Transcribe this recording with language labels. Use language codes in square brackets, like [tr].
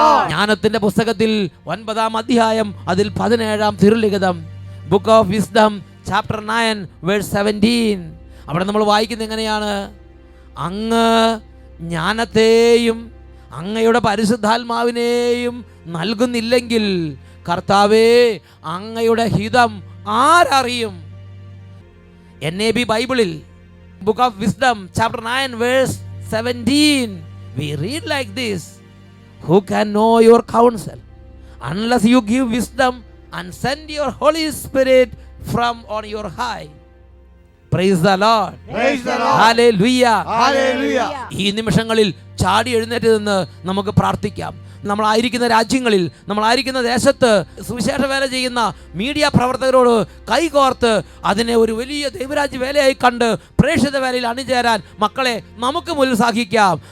[ml] ജ്ഞാനത്തിന്റെ പുസ്തകത്തിൽ 9ാം അധ്യായം അതിൽ 17ാം തിരുലിഖിതം, [en] book of wisdom chapter 9 verse 17, [ml] അവിടെ നമ്മൾ വായിക്കുന്നത് എങ്ങനെയാണ്? അങ്ങ് ജ്ഞാനത്തെയും അങ്ങയുടെ പരിശുദ്ധാത്മാവിനെയും നൽകുന്നില്ലെങ്കിൽ കർത്താവേ അങ്ങയുടെ ഹിതം ആരറിയും? [en] NAB ബൈബിളിൽ book of wisdom chapter 9 verse 17 we read like this: who can know your counsel unless you give wisdom and send your Holy Spirit from on your high? Praise the Lord, hallelujah. [ml] ഈ നിമിഷങ്ങളിൽ ചാടി എഴുന്നേറ്റ് നിന്ന് നമുക്ക് പ്രാർത്ഥിക്കാം. നമ്മളായിരിക്കുന്ന രാജ്യങ്ങളിൽ, നമ്മളായിരിക്കുന്ന ദേശത്ത് സുവിശേഷ വേല ചെയ്യുന്ന മീഡിയ പ്രവർത്തകരോട് കൈകോർത്ത് അതിനെ ഒരു വലിയ ദൈവരാജ്യ വേലയായി കണ്ട് പ്രേക്ഷിത വേലയിൽ അണിചേരാൻ മക്കളെ നമുക്ക് ഉത്സാഹിക്കാം.